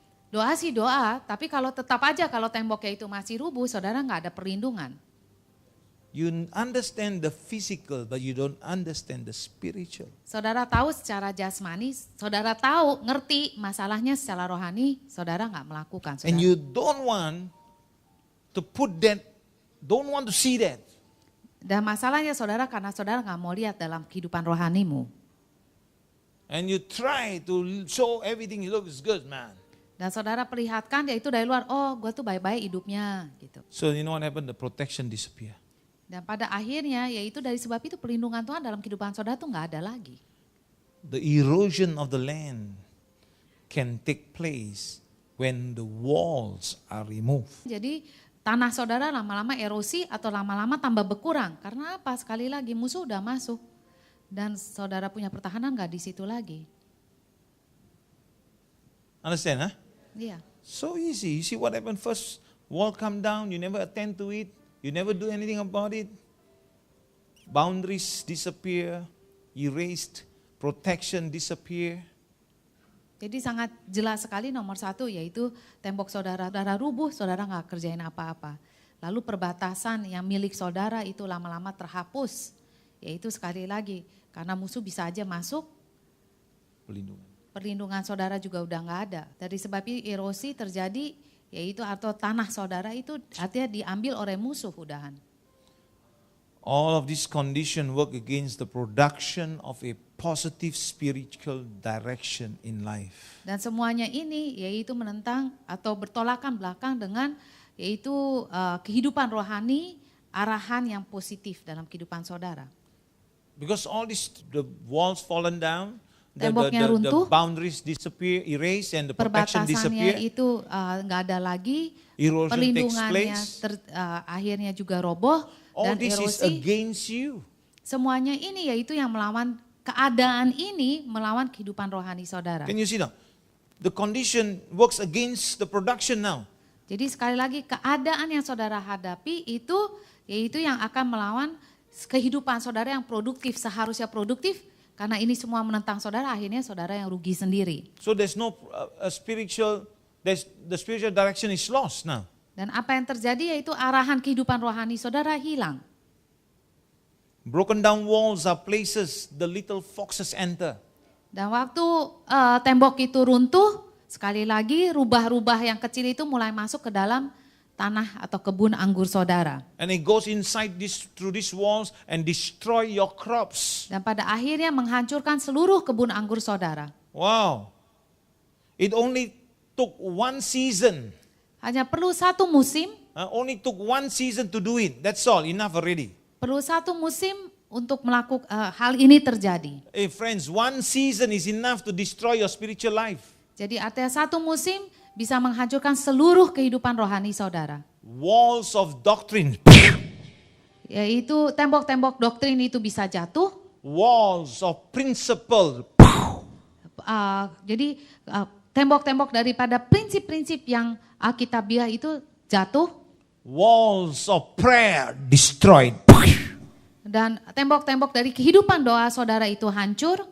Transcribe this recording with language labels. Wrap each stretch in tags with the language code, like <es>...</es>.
<id>Doa sih doa, tapi kalau tetap aja kalau temboknya itu masih rubuh, saudara nggak ada perlindungan.</id> <en>You understand the physical, but you don't understand the spiritual.</en> <id>Saudara tahu secara jasmani, saudara tahu, ngerti masalahnya secara rohani, saudara nggak melakukan. Saudara.</id> <en>And you don't want to don't want to see that.</en> <id>Dan masalahnya saudara karena saudara nggak mau lihat dalam kehidupan rohanimu.</id> <en>And you try to show everything looks good, man.</en> <id>Dan saudara perlihatkan yaitu dari luar, oh gue tuh baik-baik hidupnya gitu.</id> <en>So you know what happened? The protection disappear.</en> <id>Dan pada akhirnya yaitu dari sebab itu perlindungan Tuhan dalam kehidupan saudara tuh nggak ada lagi.</id> <en>The erosion of the land can take place when the walls are removed.</en> <id>Jadi tanah saudara lama-lama erosi atau lama-lama tambah berkurang. Karena apa? Sekali lagi musuh udah masuk. Dan saudara punya pertahanan nggak di situ lagi.</id> <en>Understand, huh?</en> <id>Iya.</id> <en>So easy. You see what happened first? Wall come down, you never attend to it. You never do anything about it. Boundaries disappear, erased, protection disappear.</en> <id>Jadi sangat jelas sekali nomor satu yaitu tembok saudara rubuh, saudara nggak kerjain apa-apa. Lalu perbatasan yang milik saudara itu lama-lama terhapus. Yaitu sekali lagi karena musuh bisa aja masuk. Perlindungan saudara juga udah nggak ada. Dari sebab itu erosi terjadi yaitu atau tanah saudara itu artinya diambil oleh musuh udahan.</id> <en>All of this condition work against the production of a positive spiritual direction in life.</en> <id>Dan semuanya ini yaitu menentang atau bertolakan belakang dengan yaitu kehidupan rohani, arahan yang positif dalam kehidupan saudara.</id> <en>Because all this, the walls fallen down,</en> <id>Temboknya</id> <en>the</en> <id>runtuh,</id> <en>boundaries disappear, erased, and the protection</en> <id>perbatasannya</id> <en>disappear.</en> <id>itu nggak ada lagi,</id> <en>Erosion takes</en> <id>perlindungannya</id> <en>place.</en> <id>akhirnya juga roboh</id> <en>All</en> <id>dan</id> <en>this is</en> <id>erosi.</id> <en>against you.</en> <id>Semuanya ini yaitu yang melawan keadaan ini, melawan kehidupan rohani saudara.</id> <en>Can you see now? The condition works against the production now.</en> <id>Jadi sekali lagi keadaan yang saudara hadapi itu yaitu yang akan melawan kehidupan saudara yang produktif, seharusnya produktif. Karena ini semua menentang saudara, akhirnya saudara yang rugi sendiri.</id> <en>So there's no the spiritual direction is lost now.</en> <id>Dan apa yang terjadi yaitu arahan kehidupan rohani saudara hilang.</id> <en>Broken down walls are places the little foxes enter.</en> <id>Dan waktu tembok itu runtuh, sekali lagi rubah-rubah yang kecil itu mulai masuk ke dalam tanah atau kebun anggur saudara.</id> <en>And it goes inside through these walls and destroy your crops.</en> <id>Dan pada akhirnya menghancurkan seluruh kebun anggur saudara.</id> <en>Wow. It only took one season.</en> <id>Hanya perlu satu musim.</id> <en>Only took one season to do it. That's all, enough already.</en> <id>Perlu satu musim untuk melakukan hal ini terjadi.</id> <en>Hey friends, one season is enough to destroy your spiritual life.</en> <id>Jadi artinya satu musim bisa menghancurkan seluruh kehidupan rohani saudara.</id> <en>Walls of doctrine.</en> <id>Yaitu tembok-tembok doktrin itu bisa jatuh.</id> <en>Walls of principle.</en> <id>Jadi tembok-tembok daripada prinsip-prinsip yang alkitabiah itu jatuh.</id> <en>Walls of prayer destroyed.</en> <id>Dan tembok-tembok dari kehidupan doa saudara itu hancur.</id>